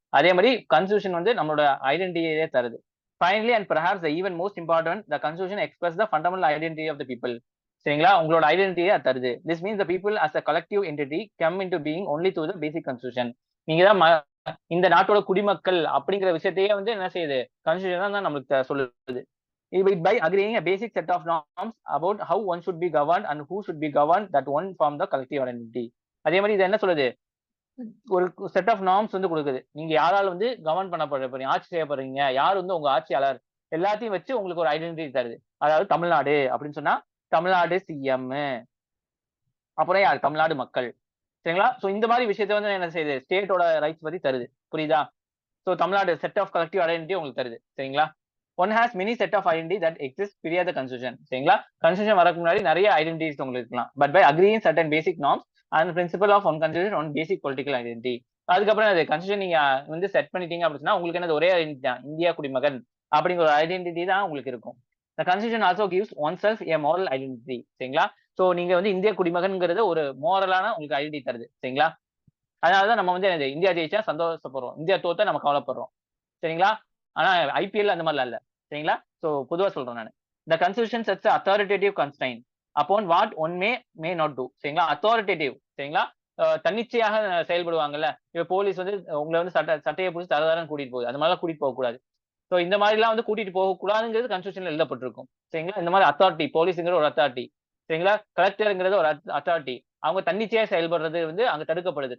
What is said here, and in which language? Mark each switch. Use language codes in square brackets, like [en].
[ta] அதே மாதிரி கான்ஸ்டியூஷன் வந்து நம்மளோட ஐடென்டிட்டியே தருது. [en] Finally and perhaps the even most important, the constitution express the fundamental identity of the people. [ta] சரிங்களா? உங்களோட ஐடென்டிட்டியே அது தருது. [en] This means the people as a collective entity come into being only through the basic constitution. [ta] நீங்க தான் இந்த நாட்டோட குடிமக்கள் அப்படிங்கிற விஷயத்தையே வந்து என்ன செய்யுது, கான்ஸ்டியூஷன் தான் நம்மளுக்கு சொல்லுது. [en] By agreeing a basic set of norms about how one should be governed and who should be governed, that one form the collective identity. [ta] அதே மாதிரி இது என்ன சொல்லுது, ஒரு செட் ஆஃப் நார்ம்ஸ் வந்து கொடுக்குது. நீங்க யாரால வந்து கவர்ன் பண்ணப்படுறீங்க, ஆட்சி செய்யப்படுறீங்க, யார் வந்து உங்க ஆட்சியாளர், எல்லாத்தையும் வச்சு உங்களுக்கு ஒரு ஐடென்டிட்டி தருது. அதாவது தமிழ்நாடு அப்படின்னு சொன்னா தமிழ்நாடு சிஎம், அப்புறம் யார், தமிழ்நாடு மக்கள். சரிங்களா? சோ இந்த மாதிரி விஷயத்த வந்து என்ன செய்யுது, ஸ்டேட்டோட ரைட்ஸ் பத்தி தருது. புரியுதா? So Tamil Nadu set of collective identity உங்களுக்கு தருது. சரிங்களா? [en] One has many set of identity that exist prior to constitution. சரிங்களா? [ta] கான்ஸ்டியூஷன் வரக்கு முன்னாடி நிறைய ஐடென்டிட்டிஸ் உங்களுக்கு இருக்கலாம். [en] But by agreeing certain basic norms and principle of one constitution one basic political identity. [ta] அதுக்கப்புறம் அது கான்ஸ்டியூஷன் நீங்க வந்து செட் பண்ணிட்டீங்க அப்படின்னா உங்களுக்கு என்னது, ஒரே ஐடென்டிட்டி தான், இந்தியா குடிமகன் அப்படிங்கிற ஒரு ஐடென்டிட்டி தான் உங்களுக்கு இருக்கும். [en] The constitution also gives oneself a moral identity. [ta] சரிங்களா? சோ நீங்க வந்து இந்திய குடிமகன்ங்கிறது ஒரு மோரலான உங்களுக்கு ஐடென்டிட்டி தருது. சரிங்களா? அதனாலதான் நம்ம வந்து இந்தியா ஜெயிச்சா சந்தோஷப்படுறோம், இந்தியா தோத்தா நம்ம கவலைப்படுறோம். சரிங்களா? ஆனா ஐபிஎல் அந்த மாதிரிலாம் இல்ல. சரிங்களா? சோ பொதுவா சொல்றேன் நான். [en] The constitution sets the authoritative constraint upon what one may not do. [ta] சரிங்களா? authoritative. சரிங்களா? தன்னிச்சையாக செயல்படுவாங்கல்ல. இப்ப போலீஸ் வந்து உங்களை வந்து சட்டையை பிடிச்சி தரதாரன்னு கூட்டிட்டு போகுது, அந்த மாதிரிலாம் கூட்டிட்டு போக கூடாது. சோ இந்த மாதிரி எல்லாம் வந்து கூட்டிட்டு போக கூடாதுங்கிறது கான்ஸ்டியூஷன்ல எழுதப்பட்டிருக்கும். சரிங்களா? இந்த மாதிரி அத்தாரிட்டி, போலீஸ்ங்கிற ஒரு அத்தாரிட்டி, சரிங்களா, கலெக்டர்ங்கிறது ஒரு அத்தாரிட்டி, அவங்க தன்னிச்சையா செயல்படுறது வந்து அங்க தடுக்கப்படுது.